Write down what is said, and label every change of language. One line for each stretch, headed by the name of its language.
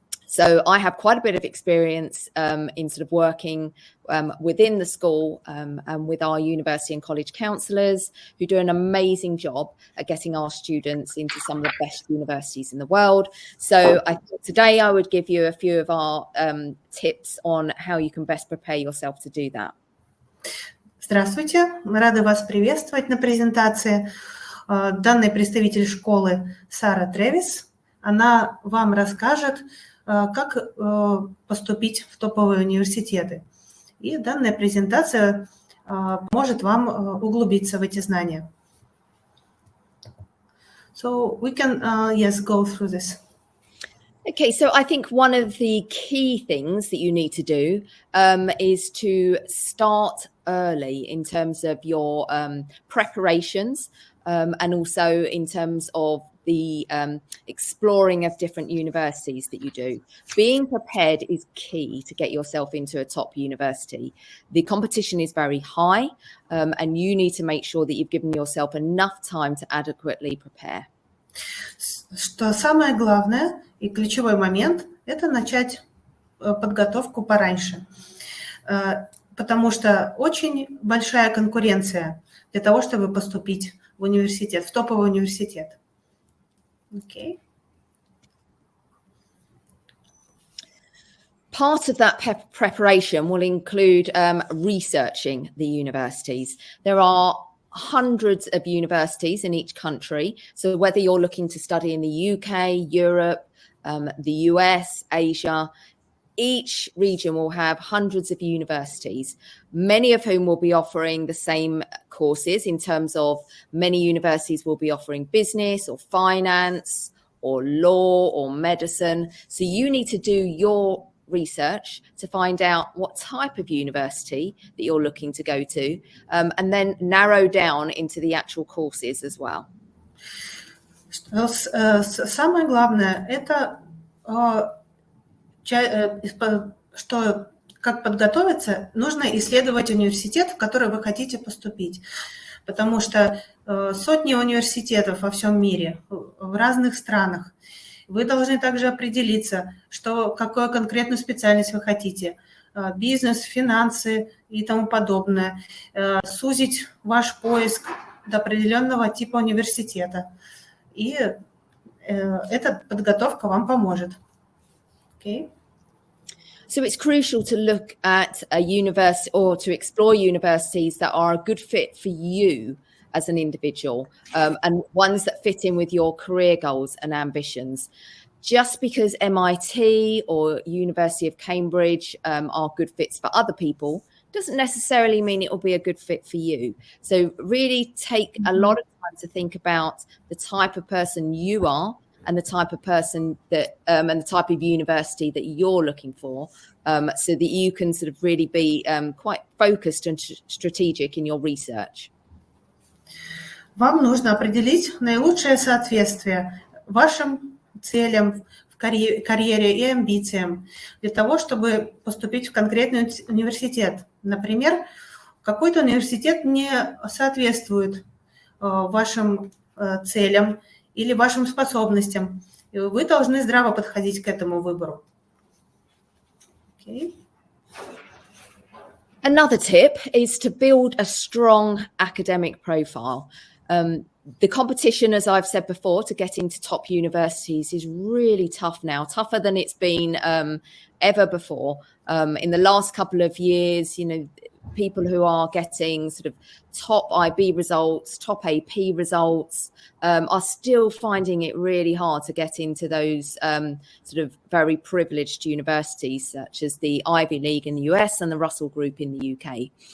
English: So I have quite a bit of experience in sort of working within the school and with our university and college counsellors, who do an amazing job at getting our students into some of the best universities in the world. So I thought today I would give you a few of our tips on how you can best prepare yourself to do that.
Russian: Здравствуйте, мы рады вас приветствовать на презентации. Данный представитель школы Сара Трэвис, она вам расскажет, как поступить в топовые университеты. И данная презентация поможет вам углубиться в эти знания.
English: So we can, yes, go through this. Okay, so I think one of the key things that you need to do is to start early in terms of your preparations and also in terms of the exploring of different universities that you do. Being prepared is key to get yourself into a top university. The competition is very high, and you need to make sure that you've given yourself enough time to adequately prepare.
Russian: Что самое главное и ключевой момент – это начать подготовку пораньше, потому что очень большая конкуренция для того, чтобы поступить в университет, в топовый университет.
English: Okay. Part of that preparation will include researching the universities. There are hundreds of universities in each country. So whether you're looking to study in the UK, Europe, the US, Asia, each region will have hundreds of universities, many of whom will be offering the same courses in terms of many universities will be offering business or finance or law or medicine. So you need to do your research to find out what type of university that you're looking to go to, and then narrow down into the actual courses as well.
Russian: Самое главное – это что как подготовиться, нужно исследовать университет, в который вы хотите поступить. Потому что сотни университетов во всем мире, в разных странах. Вы должны также определиться, какую конкретную специальность вы хотите. Бизнес, финансы и тому подобное. Сузить ваш поиск до определенного типа университета. И эта подготовка вам поможет.
English: Okay. So it's crucial to look at a university or to explore universities that are a good fit for you as an individual, and ones that fit in with your career goals and ambitions. Just because MIT or University of Cambridge are good fits for other people doesn't necessarily mean it will be a good fit for you. So really take a lot of time to think about the type of person you are and the type of person that and the type of university that you're looking for, so that you can sort of really be quite focused and strategic in your research.
Russian: Вам нужно определить наилучшее соответствие вашим целям в карьере и амбициям для того, чтобы поступить в конкретный университет. Например, какой-то университет не соответствует вашим целям или вашим способностям. Вы должны здраво подходить к этому выбору.
English: Okay. Another tip is to build a strong academic profile. The competition, as I've said before, to get into top universities is really tough now, tougher than it's been ever before. In the last couple of years, people who are getting sort of top IB results, top AP results, are still finding it really hard to get into those sort of very privileged universities, such as the Ivy League in the US and the Russell Group in the UK.